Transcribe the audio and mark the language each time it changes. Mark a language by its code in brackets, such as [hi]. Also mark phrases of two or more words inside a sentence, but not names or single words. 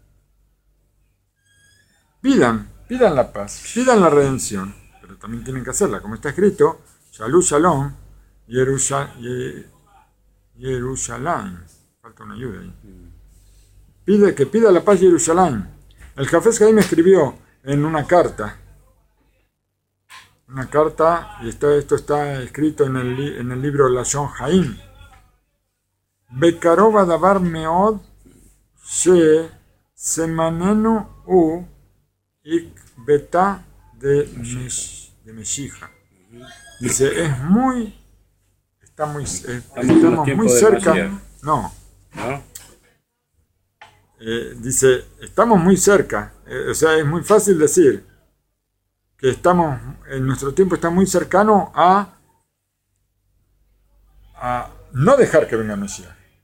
[es] Pidan la paz, pidan la redención, pero también tienen que hacerla, como está escrito, [he] שלום שלום ירושלים. [es] Falta una ayuda ahí. Pida la paz Yerushalayim. El Jafes Haim escribió en una carta, y esto está escrito en el libro Lashon Haim. [he] בקרוב הדבר מאוד שזמננו הוא [arc] עקבתא דמשיחא. [es] Dice, estamos muy cerca. No. Dice, estamos muy cerca. O sea, es muy fácil decir que en nuestro tiempo está muy cercano a no dejar que venga el Mesías.